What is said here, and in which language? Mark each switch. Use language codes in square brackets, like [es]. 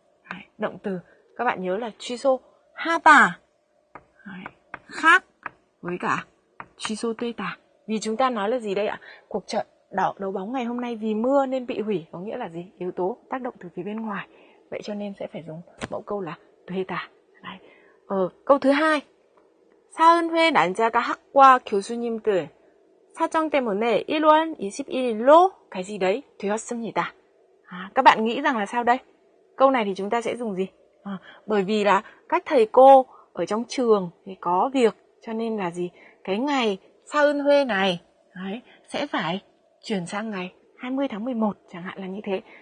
[vi] Đấy, động từ các bạn nhớ là [ko] 취소 하다. [vi] Đấy, khác với cả [ko] 취소 되다. [vi] Vì chúng ta nói là gì đây ạ? Cuộc trận đấu bóng ngày hôm nay vì mưa nên bị hủy có nghĩa là gì? Yếu tố tác động từ phía bên ngoài. Vậy cho nên sẽ phải dùng mẫu câu là 되다. câu thứ hai. [ko] 사은회 난자가 학과 교수님들 사정 때문에 1월 21일로 [vi] cái gì đấy [ko] 되었습니다. [vi] Các bạn nghĩ rằng là sao đây? Câu này thì chúng ta sẽ dùng gì? Bởi vì là các thầy cô ở trong trường thì có việc cho nên là gì? Cái ngày 사은회 này đấy, sẽ phải chuyển sang ngày 20 tháng 11 chẳng hạn là như thế.